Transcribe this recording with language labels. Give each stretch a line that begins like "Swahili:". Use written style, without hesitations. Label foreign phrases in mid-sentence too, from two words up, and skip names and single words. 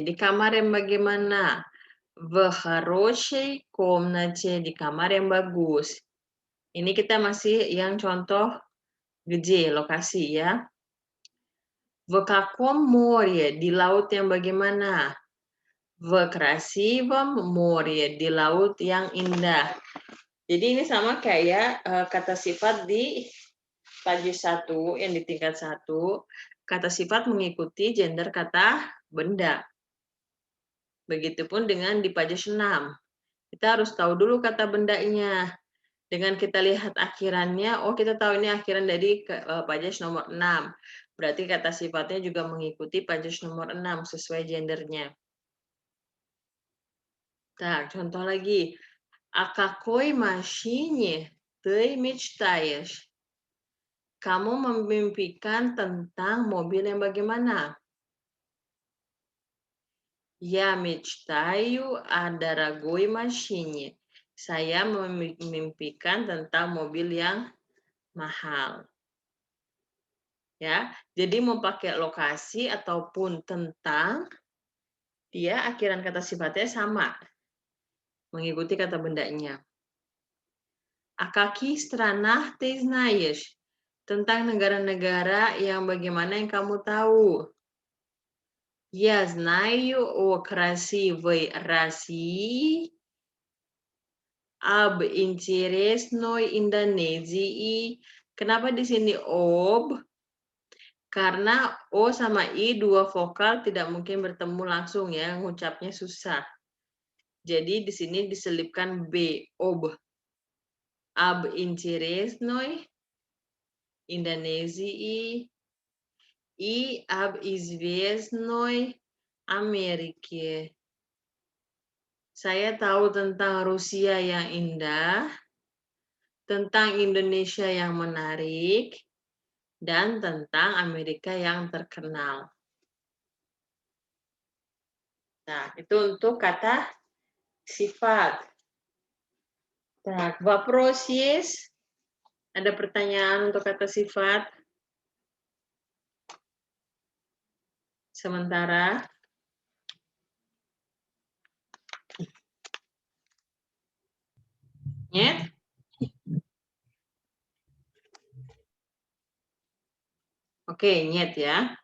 Indonesian: Di kamar yang bagaimana?
Russian: В хорошей комнате.
Indonesian: Di kamar yang bagus. Ini kita masih yang contoh где, lokasi ya.
Russian: В каком море?
Indonesian: Di laut yang bagaimana?
Russian: В красивом море.
Indonesian: Di laut yang indah. Jadi ini sama kayak kata sifat di page 1 yang di tingkat 1. Kata sifat mengikuti gender kata benda. Begitupun dengan di page 6. Kita harus tahu dulu kata bendanya. Dengan kita lihat akhirannya, oh kita tahu ini akhiran dari page nomor 6. Berarti kata sifatnya juga mengikuti page nomor 6 sesuai gendernya. Так, contoh lagi.
Russian: О какой машине ты мечтаешь?
Indonesian: Kamu memimpikan tentang mobil yang bagaimana?
Russian: Я мечтаю о дорогой машине.
Indonesian: Saya memimpikan tentang mobil yang mahal. Ya, jadi mau pakai lokasi ataupun tentang, dia akhiran kata sifatnya sama, mengikuti kata bendanya.
Russian: О каких странах ты знаешь?
Indonesian: Tentang negara-negara yang bagaimana yang kamu tahu.
Russian: Я знаю о красивой России, об интересной Индонезии.
Indonesian: Kenapa di sini ob? Karena o sama i dua vokal tidak mungkin bertemu langsung ya, ngucapnya susah. Jadi di sini diselipkan b, ob.
Russian: Об интересной Индонезии и об известной Америке.
Indonesian: Saya tahu tentang Rusia yang indah, tentang Indonesia yang menarik, dan tentang Amerika yang terkenal. Nah, itu untuk kata sifat. Nah,
Russian: вопрос есть?
Indonesian: Ada pertanyaan untuk kata sifat? Sementara.
Russian: Нет?
Indonesian: Oke, нет ya.